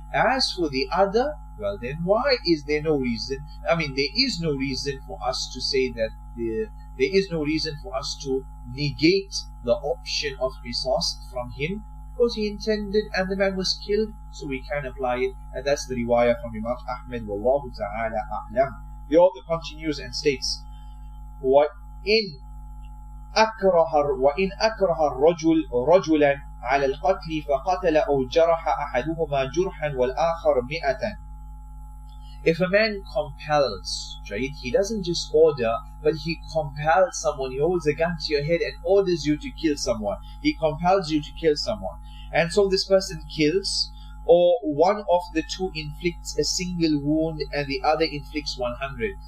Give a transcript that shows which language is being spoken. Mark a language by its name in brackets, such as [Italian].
[English] As for the other, well then why is there no reason? I mean, there is no reason for us to say that there is no reason for us to negate the option of qisas from him, because he intended and the man was killed, so we can apply it. And that's the riwayah from Imam Ahmad. Wallahu ta'ala a'lam. The author continues and states, [Arabic] وَإِنْ أكره الرجل رجلا على القتل فقتل أو جرح أحدهما جرحا والآخر 100. [English] If a man compels, right, he doesn't just order, but he compels someone. He holds a gun to your head and orders you to kill someone. He compels you to kill someone. And so this person kills, or one of the two inflicts a single wound and the other inflicts 100.